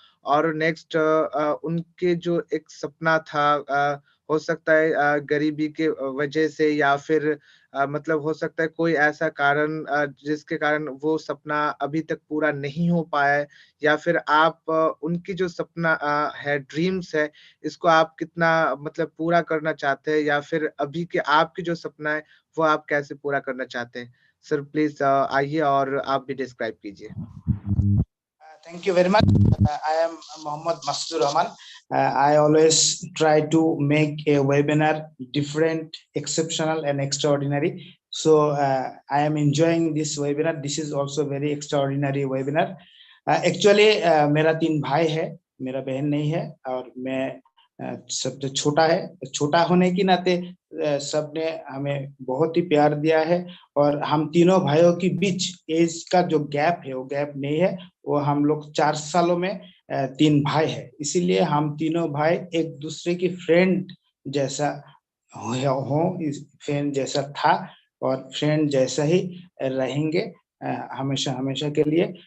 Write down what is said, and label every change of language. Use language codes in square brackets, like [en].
[hi] और नेक्स्ट उनके जो एक सपना था हो सकता है गरीबी के वजह से या फिर मतलब हो सकता है कोई ऐसा कारण जिसके कारण वो सपना अभी तक पूरा नहीं हो पाया है या फिर आप उनकी जो सपना है ड्रीम्स है, इसको आप कितना मतलब पूरा करना चाहते हैं या फिर अभी के आपके जो सपना है वो आप कैसे पूरा करना चाहते हैं? सर प्लीज़ आइए और आप भी डिस्क्राइब कीजिए। [en] Thank you very much. I am Mohammad Mastur Rahman. I always try to make a webinar different, exceptional, and extraordinary. So I am enjoying this webinar. This is also very extraordinary webinar. Actually, [hi] मेरा 3 भाई है, मेरा बहन नहीं है और मैं सबसे छोटा है, छोटा होने के नाते सबने हमें बहुत ही प्यार दिया है। और हम तीनों भाइयों के बीच एज का जो गैप है वो गैप नहीं है, वो हम लोग 4 सालों में 3 भाई है, इसीलिए हम तीनों भाई एक दूसरे की फ्रेंड जैसा फ्रेंड जैसा था और फ्रेंड जैसा ही रहेंगे हमेशा हमेशा के लिए।